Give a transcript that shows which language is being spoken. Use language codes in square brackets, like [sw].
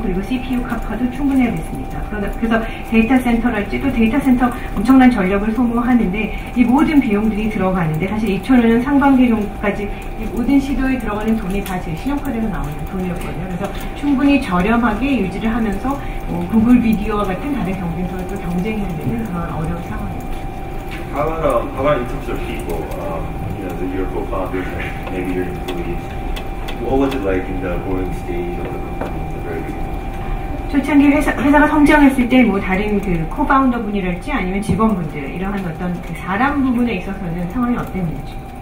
[ko] 그리고 CPU 카파도 충분해야 됐습니다. 그래서 데이터 센터랄지 또 데이터 센터 엄청난 전력을 소모하는데 이 모든 비용들이 들어가는데 사실 2005년 상반기 정도까지 이 모든 시도에 들어가는 돈이 다 제 신용카드에서 나오는 돈이었거든요. 그래서 충분히 저렴하게 유지를 하면서 구글 비디오와 같은 다른 경쟁사와 또 경쟁해야 되는 그런 어려운 상황입니다. [en] How about in terms of people, your co-founders and maybe your employees? What was it like in the growing stage of the company in the very beginning? [ko] 초창기 회사가 성장했을 때 뭐 다른 그 코파운더 분이랄지 아니면 직원분들 이러한 어떤 그 사람 부분에 있어서는 상황이 어땠는지.